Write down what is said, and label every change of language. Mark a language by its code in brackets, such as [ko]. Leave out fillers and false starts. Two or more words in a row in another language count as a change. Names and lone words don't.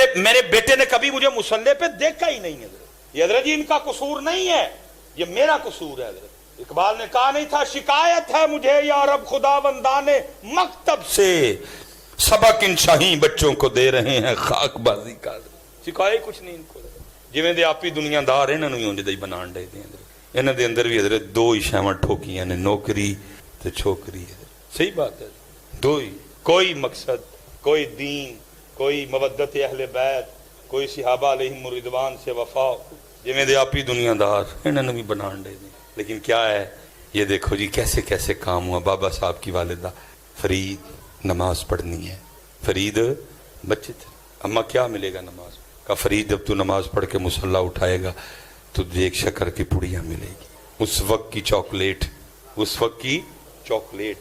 [ur] میرے بیٹے نے کبھی مجھے مصلی پہ دیکھا ہی نہیں ہے. یہ حضرت جی ان کا قصور نہیں ہے، یہ میرا قصور ہے حضرت۔ اقبال نے کہا نہیں تھا شکایت ہے مجھے یا رب خدا بندانے مکتب سے، سبق ان شاہین بچوں کو دے رہے ہیں خاک بازی کا، سکھائے کچھ نہیں ان کو۔ [pa] جویں دے آپی دنیا دار انہاں نوں اونج دے بنان دے دے انہاں دے اندر بھی حضرت دو ہی شیواں ٹھوکیاں نے، نوکری تے چھوکری۔ [ur] صحیح بات ہے، دو ہی، کوئی مقصد، کوئی دین، کوئی مودت اہل بیت، کوئی صحابہ [ar] علیہم رضوان [ur] سے وفا، [pa] جویں دے آپی دنیا دار انہاں نوں بھی بنان دے دے۔ [ur] لیکن کیا ہے یہ دیکھو جی کیسے کیسے کام ہوا۔ بابا صاحب کی والدہ فرید نماز پڑھنی ہے، فرید بچے تھے، اماں کیا ملے گا نماز؟ کہا فرید جب تو نماز پڑھ کے مصلی اٹھائے گا تو ایک شکر کی پڑیاں ملے گی، اس وقت کی چاکلیٹ، اس وقت کی چاکلیٹ۔